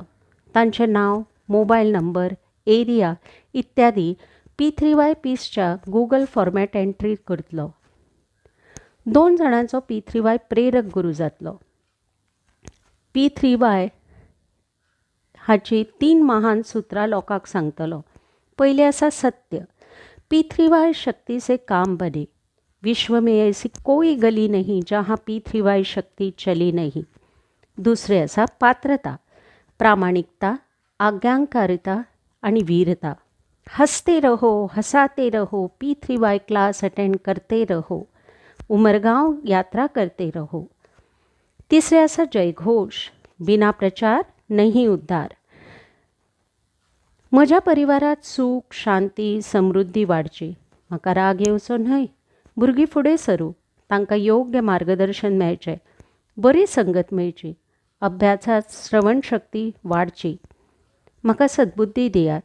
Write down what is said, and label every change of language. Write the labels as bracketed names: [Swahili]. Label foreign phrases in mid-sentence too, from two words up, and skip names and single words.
[Konkani] तांचें नांव, मोबायल नंबर, एरिया इत्यादी P3Y पीसच्या गूगल [English] format entry [Konkani] करतलो. 2 जाणांचो P3Y प्रेरक गुरू जातलो. P3Y हाची 3 महान सुत्रां लोकांक सांगतलो. पयलें आसा सत्य. [Hindi] P3Y शक्ति से काम बने. विश्व में ऐसी कोई गली नहीं जहाँ P3Y शक्ति चली नहीं. [Konkani] दुसरें आसा पात्रता. प्रामाणिकता, आज्ञाकारिता आणि वीरता. [Hindi] हंसते रहो, हंसाते रहो, P3Y [English] class attend [Hindi] करते रहो, उमरगांव यात्रा करते रहो. [Konkani] तिसरें आसा जयघोष. [Hindi] बिना प्रचार नहीं उद्धार. [Konkani] म्हज्या परिवारात सूख, शांती, समृद्धी वाडची. म्हाका राग येवचो न्हय. भुरगीं फुडें सरू. तांकां योग्य मार्गदर्शन मेळचें. बरी संगत मेळची. अभ्यासात श्रवणशक्ती वाडची. म्हाका सद्बुद्धी दियात.